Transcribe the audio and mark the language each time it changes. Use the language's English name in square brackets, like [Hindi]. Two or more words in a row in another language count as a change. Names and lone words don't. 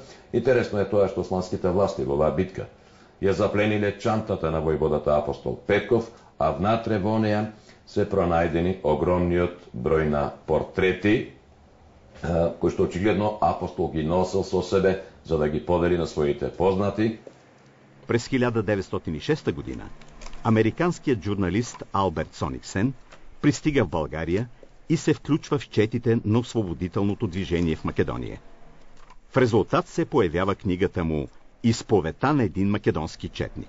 [Macedonian] Интересно е тоа што османските власти во оваа битка ја заплениле чантата на војводата Апостол Петков, а внатре во неја се пронајдени огромниот број на портрети, кои што очигледно Апостол ги носел со себе за да ги подели на своите познати. [Bulgarian] През 1906 година американският журналист Алберт Сониксен пристига в България и се включва в четите на освободителното движение в Македония. В резултат се появява книгата му «Изповедта на един македонски четник».